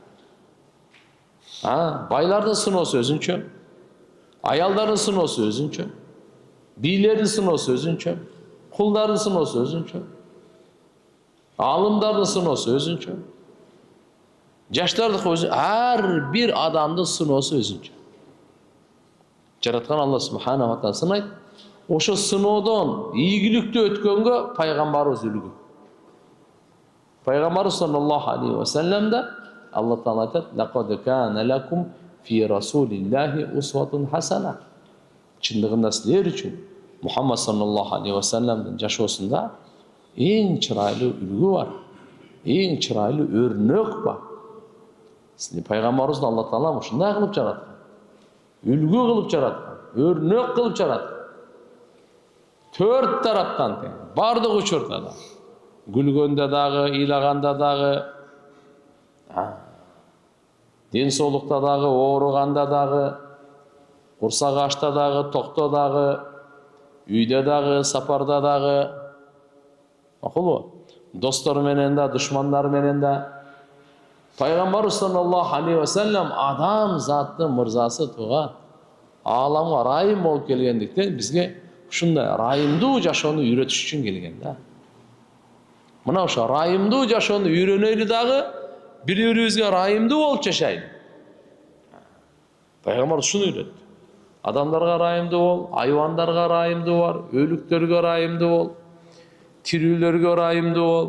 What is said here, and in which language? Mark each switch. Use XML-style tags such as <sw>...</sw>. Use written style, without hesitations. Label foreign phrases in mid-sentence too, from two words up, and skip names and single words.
<ky>Байлардын сыноосу өзүнчө, аялдардын сыноосу өзүнчө, бийлердин сыноосу өзүнчө, кулдардын сыноосу өзүнчө, алымдардын сыноосу өзүнчө, жаштардыкы өзүнчө, ар бир адамдын сыноосу өзүнчө. Жараткан Алла</ky> <ar>سبحانه وتعالى</ar> <ky>сынайт. Ошо сыноодон ийгиликтүү өткөнгө пайгамбарыбыз үлгү. Пайгамбарыбыз</ky> <ar>صلى الله عليه وسلم</ar> <ky>Алла Таала айтат:</ky> <ar>"لقد كان لكم في رسول الله أسوة حسنة."</ar> <ky>Чындыгында силер үчүн Мухаммад</ky> <ar>صلى الله عليه وسلم</ar> <ky>жашоосунда эң чырайлуу үлгү бар, эң чырайлуу өрнөк бар. Силер пайгамбарыбызды Алла Таала ушундай кылып жараткан. Үлгү кылып жараткан, өрнөк кылып жараткан. Төрт тараптан тең, бардык учурда да. Гүлгөндө дагы, ыйлаганда дагы, ден соолукта дагы, ооруганда дагы, курсак ачта дагы, токто дагы, үйдө дагы, сапарда дагы. Макулбу? Достор менен да, душмандар менен да. Пайгамбарыбыз</ky> <ar>صلى الله عليه وسلم</ar> <ky>адам заттын мырзасы туган. Ааламга райым болуп келгендиктен бизге ушундай райымдуу жашоону үйрөтүш үчүн келген да. Мына ошо райымдуу жашоону үйрөнөйлү дагы, бири-бирибизге райымдуу болуп жашайлы. Пайгамбар ушуну үйрөттү. Адамдарга райымдуу бол, айвандарга райымдуу бар, өлүктөргө райымдуу бол, тирүүлөргө райымдуу бол.</ky>